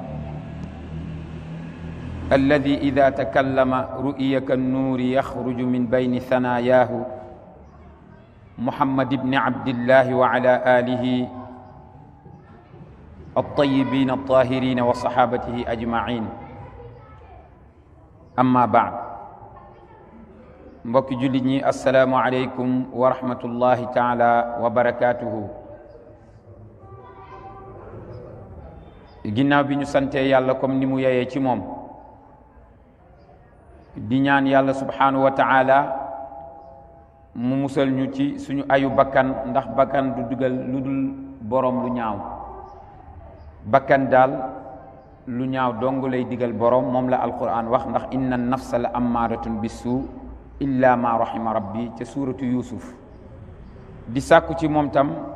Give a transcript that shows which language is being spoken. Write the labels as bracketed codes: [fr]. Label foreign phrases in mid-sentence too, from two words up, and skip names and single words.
[ar] الذي إذا تكلم رؤي كالنور يخرج من بين ثناياه محمد بن عبد الله وعلى آله الطيبين الطاهرين وصحابته أجمعين أما بعد [wo] mbokki jullit ñi [ar] السلام عليكم ورحمة الله تعالى وبركاته [wo] ginnaaw bi ñu santee yàlla comme ni mu yeyee ci moom di ñaan yàlla [ar] سبحانه وتعالى [wo] mu musal ñu ci suñu ayu bakkan ndax bakkan du dugal lu dul boroom lu ñaaw bakkan daal lu ñaaw dong lay digal boroom moom la alquran wax ndax [ar] إن النفس لأمارة بالسوء إلا ما رحم ربي [wo] ca suuratu yusuf di sàkku ci moom tam